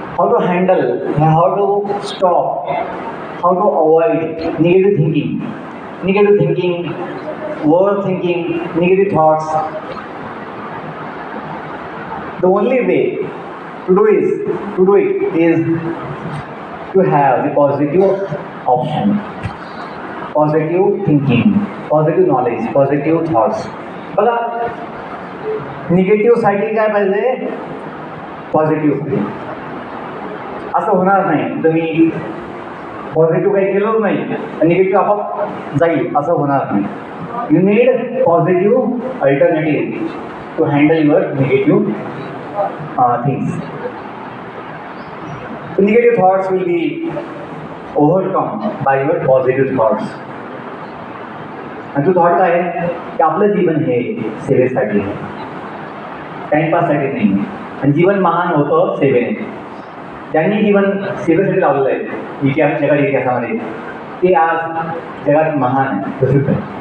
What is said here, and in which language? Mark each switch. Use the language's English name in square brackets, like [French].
[English] to handle, how to stop, how to avoid negative thinking, overthinking, negative thoughts. The only way to do it is to have the positive option. Positive thinking, positive knowledge, positive thoughts. [Marathi] बघा, निगेटिव्हसाठी काय पाहिजे? Positive. असं होणार नाही, तुम्ही positive काही केलं नाही निगेटिव्ह आपोआप जाईल, असं होणार नाही. [English] You need positive alternative to handle your negative things. Negative thoughts will be overcome by your positive thoughts. [Marathi] आणि तो थॉट काय आहे की आपलं जीवन हे सेवेसाठी आहे, टाइमपाससाठी नाही. आणि जीवन महान होतं सेवेने. ज्यांनी जीवन सेवेसाठी लावलेलं आहे जगाच्या इतिहासामध्ये, ते आज जगात महान आहे, प्रसिद्ध आहे.